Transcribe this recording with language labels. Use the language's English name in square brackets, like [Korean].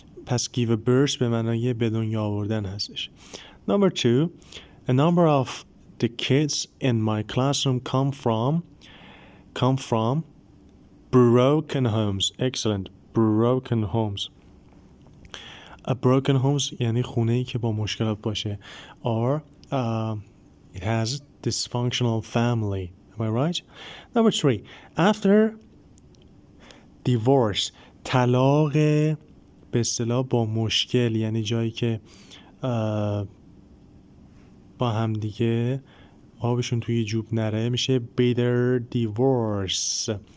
[Persian] پس [English] give a birth [Persian] به معنای به دنیا آوردن هستش. [English] Number 2, a number of the kids in my classroom come from broken homes. Excellent. Broken homes. [Persian] A broken homes یعنی خونه‌ای که با مشکلات باشه. [English] Or it has dysfunctional family. Am I right? Number 3, after divorce. [Persian] طلاق به اصطلاح با مشکل، یعنی جایی که با هم دیگه آبشون توی جوب نره، میشه [English] bitter divorce.